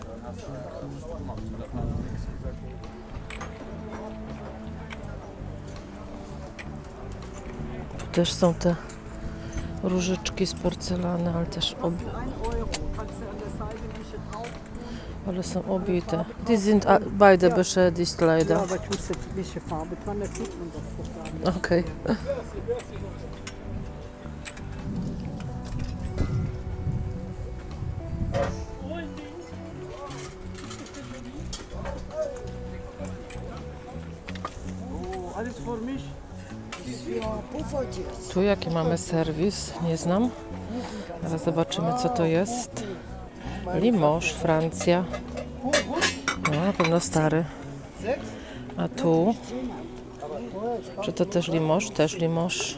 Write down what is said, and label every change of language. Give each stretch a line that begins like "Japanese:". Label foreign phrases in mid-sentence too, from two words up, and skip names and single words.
Polish: Tu też są te różyczki z porcelany, ale też ale są obite.
German: Die sind beide beschädigt leider. Ja, aber ich muss jetzt ein bisschen Farbe dran, das sieht man doch so gar nicht. Okay. Oh, alles für mich.
Polish: Tu jaki mamy serwis? Nie znam. Zaraz zobaczymy, co to jest. Limoges, Francja. No, na pewno stary. A tu? Czy to też Limoges? Też Limoges.